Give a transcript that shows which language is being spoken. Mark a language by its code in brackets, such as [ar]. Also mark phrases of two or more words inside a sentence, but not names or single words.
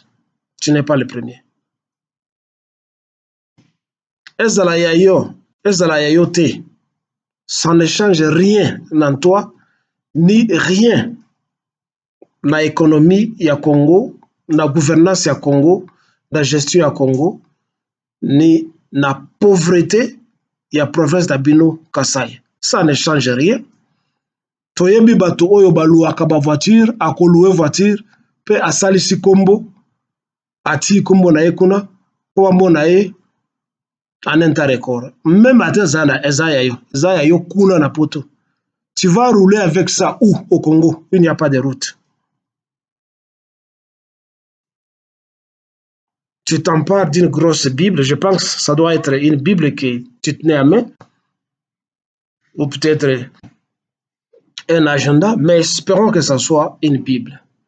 [fr] Tu n'es pas le premier. [ln] Ezala yayo te. [fr] Ça ne change rien dans toi, ni rien dans l'économie ya Congo, dans la gouvernance ya Congo, dans la gestion ya Congo, ni na pauvreté ya province d'Abino Kasai. Ça ne change rien. [ln] Toyembi bato oyo baluaka ba voiture, akoluwe voiture, pe asalisi kombo ati kombo na ye kuna po amona ye anenta record. Même ate eza ya yo kuna na poto. [fr] Tu vas rouler avec ça où au Congo? Il n'y a pas de route. Tu t'empares d'une grosse Bible, je pense que ça doit être une Bible que tu tenais à main, ou peut-être un agenda, mais espérons que ça soit une Bible.